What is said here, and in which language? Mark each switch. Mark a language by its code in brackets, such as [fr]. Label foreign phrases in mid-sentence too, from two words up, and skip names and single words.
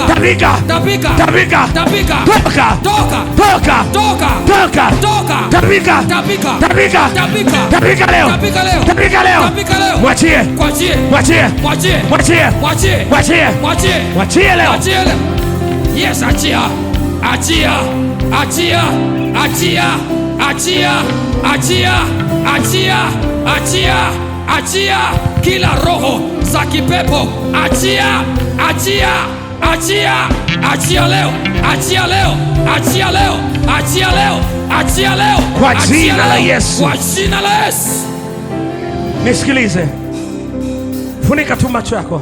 [sw] tapika, Tapika. tapika, Tapika. toka, Toka. toka, Toka. toka, Toka. tapika, Tapika. tapika, Tapika. tapika leo, Tapika leo. tapika leo, Tapika leo. mwachie, Mwachie. mwachie, Mwachie. mwachie, Mwachie. mwachie, Mwachie. mwachie leo, Achia leo. Yes, achia. Achia. Achia. Achia. Achia. Achia. Achia. Achia. Achia. Kila roho za kipepo. Achia. Achia. Achia. Achia leo. achia leo, achia leo, achia leo, achia leo, Kwa achia jina la leo. Yesu. Kwa jina la Yesu. Nisikilize, funika tu macho yako.